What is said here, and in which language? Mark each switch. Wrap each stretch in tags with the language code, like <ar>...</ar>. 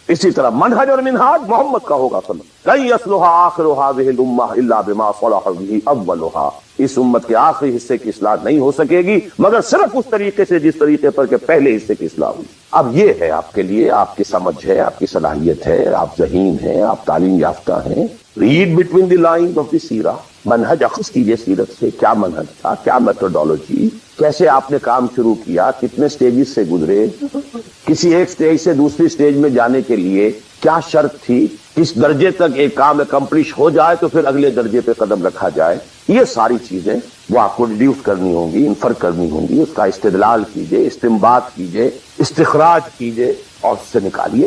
<ur>اسی طرح منہج اور منہاج محمد کا ہوگا صلی اللہ.</ur> <ar>لن یصلح آخر هذه الامہ الا بما صلح به اولها.</ar> <ur>اس امت کے آخری حصے کی اصلاح نہیں ہو سکے گی مگر صرف اس طریقے سے جس طریقے پر کہ پہلے حصے کی اصلاح ہوئی. اب یہ ہے آپ کے لیے، آپ کی سمجھ ہے، آپ کی صلاحیت ہے، آپ ذہین ہیں، آپ تعلیم یافتہ ہیں.</ur> <en>Read between the lines of the سیرہ.</en> <ur>منہج اخذ کیجئے سیرت سے. کیا منہج تھا، کیا میتھڈولوجی، کیسے آپ نے کام شروع کیا، کتنے سٹیجز سے گزرے، کسی ایک سٹیج سے دوسری سٹیج میں جانے کے لیے کیا شرط تھی، کس درجے تک ایک کام اکمپلش ہو جائے تو پھر اگلے درجے پہ قدم رکھا جائے. یہ ساری چیزیں وہ آپ کو ڈیڈیوس کرنی ہوں گی، انفر کرنی ہوں گی. اس کا استدلال کیجئے، استنباط کیجئے، استخراج کیجئے اور اس سے نکالیے.</ur>